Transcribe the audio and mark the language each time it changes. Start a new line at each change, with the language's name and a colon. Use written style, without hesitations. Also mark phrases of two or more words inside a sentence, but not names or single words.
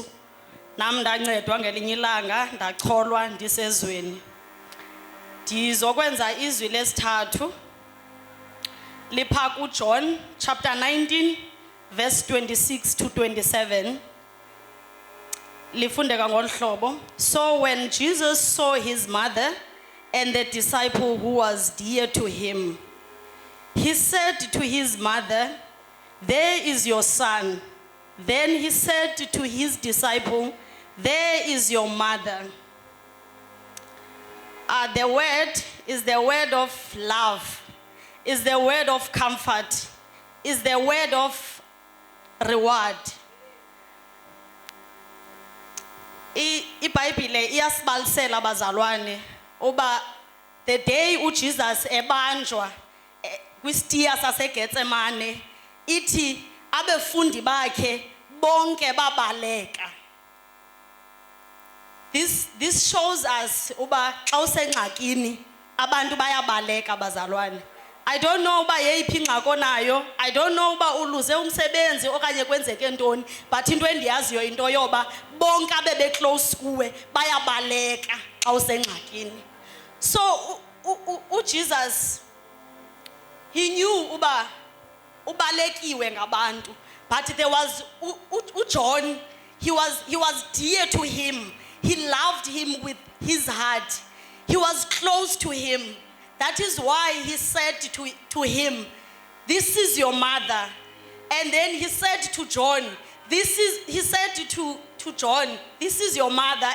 Xhosa: Nam ndancedwa ngelinye ilanga ndacholwa ndisezweni. Ndizokwenza izwi lesithathu lipha kuJohn
English: chapter 19 verse 26 to 27.
Xhosa: Lifundeka ngolu hlobo.
English: So when Jesus saw his mother and the disciple who was dear to him, he said to his mother, "There is your son." Then he said to his disciple, "There is your mother." The word is the word of love, is the word of comfort, is the word of reward.
Xhosa: iBhayibhile iyasibalisela bazalwane uba
English: the day
Xhosa: uJesus ebanjwa kwisitiya saseGetsemane ithi abefundi bakhe bonke babaleka.
English: This shows us
Xhosa: uba xa usengxakini abantu bayabaleka bazalwane.
English: I don't know
Xhosa: uba yeyiphi ingxaki onayo,
English: I don't know
Xhosa: uba uluze umsebenzi okanye kwenzeke ntoni, but into endiyaziyo into yoba bonke abebe close kuwe bayabaleka xa usengxakini.
English: So uJesus he knew
Xhosa: uba ubalekiwe ngabantu,
English: but there was uJohn, he was dear to him. He loved him with his heart. He was close to him. That is why he said to him, "This is your mother." And then he said to John, he said to John, "This is your mother."